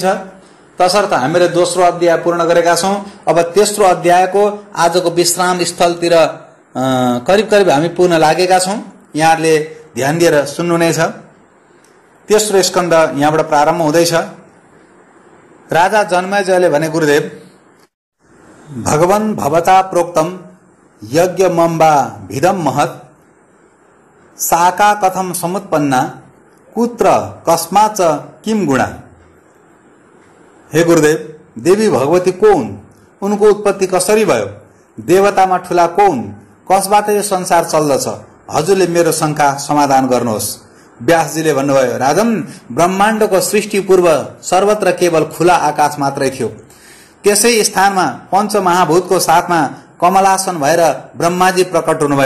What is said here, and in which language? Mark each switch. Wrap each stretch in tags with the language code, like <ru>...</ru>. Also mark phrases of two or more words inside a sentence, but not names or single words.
<ne>तसर्थ हामीले दोस्रो अध्याय पूर्ण गरेका छौं। अब तेस्रो अध्यायको आजको विश्राम स्थलतिर करिब करिब हामी पुग्न लागेका छौं। यहाँहरूले ध्यान दिएर सुन्नुहुनेछ। तेस्रो स्कन्ध यहाँबाट प्रारम्भ हुँदैछ। राजा जन्मेजयले भने,</ne> <sa>गुरुदेव, भगवन् भवता प्रोक्तम यज्ञ मम्बा भिदम महत् साका कथम समुत्पन्ना कुत्र कस्माच किम गुणा।</sa> <ne>हे गुरुदेव, देवी भगवती को हुन्? उनको उत्पत्ति कसरी भयो? देवतामा ठूला को हुन्? कसबाट यो संसार चल्दछ? हजुरले मेरो शंका समाधान गर्नुहोस्। व्यासजीले भन्नुभयो, राजन, ब्रह्माण्डको सृष्टि पूर्व सर्वत्र केवल खुला आकाश मात्रै थियो। त्यसै स्थानमा पञ्चमहाभूतको साथमा कमलासन भएर ब्रह्माजी प्रकट हुनुभयो।</ne>